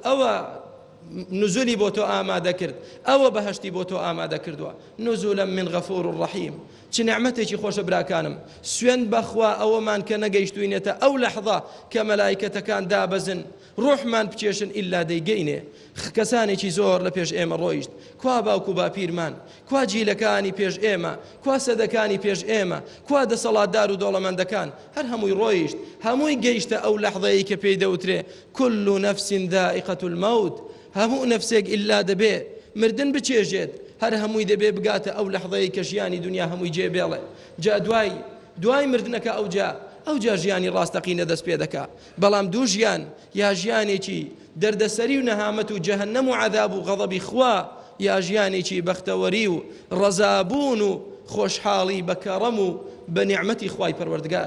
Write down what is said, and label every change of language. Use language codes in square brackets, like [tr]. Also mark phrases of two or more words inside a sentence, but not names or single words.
[ckb] ئەوە نزولی بۆ تۆ ئامادە کرد ئەوە بەهەشتی بۆ تۆ ئامادە کردووە [ar] نزولا من غەفور ڕەحیم [ckb] چ نعمەتێکی خۆشە براکانم سوێن بەخوا ئەوەمان کە نەگەیشتوینێتە ئەو لەحظە کە مەلایکەتەکان دابەزن ڕۆحمان بچێشن ئیلا دەیگەینێ کەسانێکی زۆر لە پێش ئێمە ڕۆیشت کوا باوکو باپیرمان کوا جیلەکانی پێش ئێمە کوا سەدەکانی پێش ئێمە کوا دەسەڵاتدار و دەوڵەمەندەکان هەر هەمووی ڕۆیشت هەمووی گەیشتە ئەو لەحظەیە کە پێی دەوترێ [ar] كل نفس ذائقة الموت [ckb] هەموو نەفسێک ئیلا دەبێ مردن بچێژێت هەر هەمووی دەبێ بگاتە ئەو لەحظەیە کە ژیانی دنیا هەمووی جێبێڵێ جا دوای مردنەکە ئەوجا ژیانی ڕاستەقینە دەست پێ دەکا بەڵام دوو ژیان یا ژیانێکی دەردەسەری و نەهامەت و جەهەنەم و عەذاب و غەضەبی خوا یا ژیانێکی بەختەوەری و ڕەزابوون و خۆشحاڵی بە کەڕەم و بە نیعمەتی خوای پەروەردگار